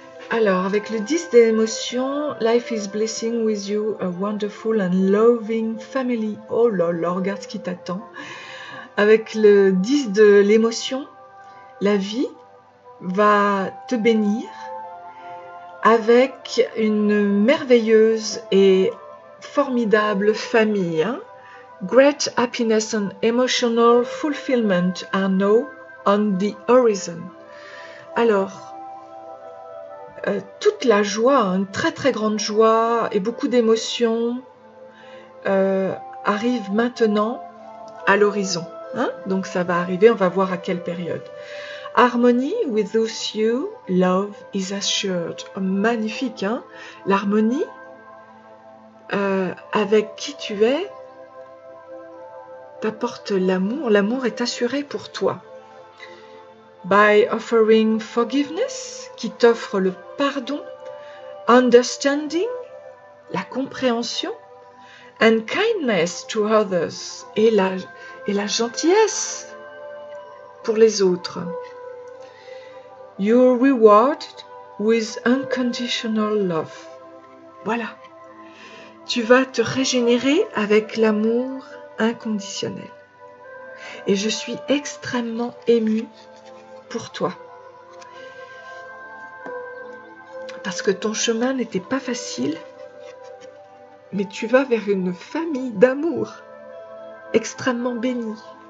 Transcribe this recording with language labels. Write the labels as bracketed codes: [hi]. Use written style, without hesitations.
[fr] Alors, avec le 10 des émotions, [en] Life is blessing with you, a wonderful and loving family. [fr] Oh là là, regarde ce qui t'attend. Avec le 10 de l'émotion, la vie va te bénir avec une merveilleuse et formidable famille. Hein? [en] Great happiness and emotional fulfillment are now on the horizon. [fr] Alors, toute la joie, une très très grande joie et beaucoup d'émotions arrivent maintenant à l'horizon. Hein? Donc ça va arriver, on va voir à quelle période. [en] Harmony with those you love is assured. [fr] Oh, magnifique, hein? L'harmonie avec qui tu es t'apporte l'amour. L'amour est assuré pour toi. [en] By offering forgiveness, [fr] qui t'offre le pardon, [en] understanding, [fr] la compréhension, [en] and kindness to others, [fr] et la gentillesse pour les autres. [en] You're rewarded with unconditional love. [fr] Voilà. Tu vas te régénérer avec l'amour inconditionnel. Et je suis extrêmement émue pour toi. Parce que ton chemin n'était pas facile, mais tu vas vers une famille d'amour extrêmement bénie.